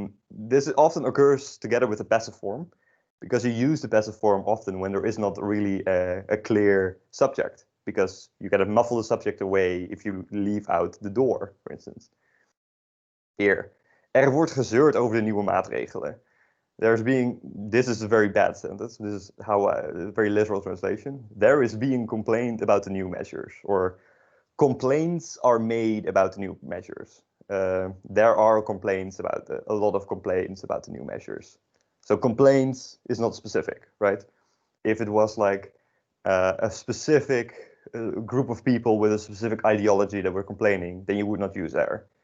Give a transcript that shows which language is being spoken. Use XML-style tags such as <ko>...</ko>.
<en>This often occurs together with the passive form, because you use the passive form often when there is not really a clear subject, because you kind of muffle the subject away if you leave out the door, for instance.</en> <nl>Here, wordt gezeurd over de nieuwe maatregelen.</nl> <en>This is a very bad sentence. This is how a very literal translation. There is being complained about the new measures, or complaints are made about the new measures. There are complaints about a lot of complaints about the new measures. So complaints is not specific, right? If it was like a specific group of people with a specific ideology that were complaining, then you would not use there.</en>